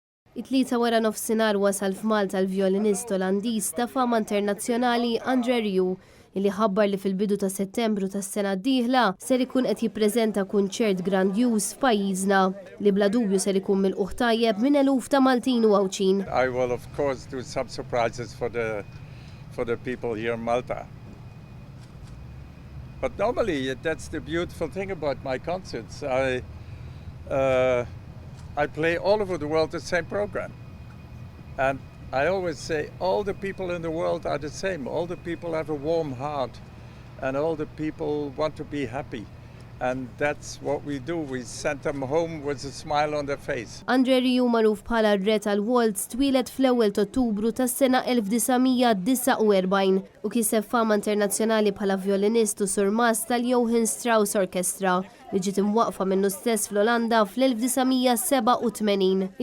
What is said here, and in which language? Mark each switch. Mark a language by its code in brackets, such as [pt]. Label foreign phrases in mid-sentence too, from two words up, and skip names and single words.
[mt] It-tlieta wara nofsinhar wasal f'Malta l-vjolinist Olandiż ta' fama internazzjonali Rieu, illi ħabbar li fil-bidu ta' Settembru tas-sena d-dieħla ser ikun qed jippreżenta kunċert grandjuż f'pajjiżna li bla dubju ser ikun milquh tajjeb minn eluf ta' Maltin u għawċin. [en] I will of course do some surprises for the people here in Malta. But normally that's the beautiful thing about my concerts. I play all over the world the same program. And I always say all the people in the world are the same. All the people have a warm heart and all the people want to be happy. And that's what we do. We send them home with a smile on their face. [mt] Rieu magħruf bħala r-re tal-waltz twilet fl-ewwel ta' Ottubru tas-sena 1949 u kiseb fama internazzjonali bħala vjolinist u surmas tal-Johann Strauss Orchestra li ġiet imwaqfa minnu stess fl-Olanda fl-1987.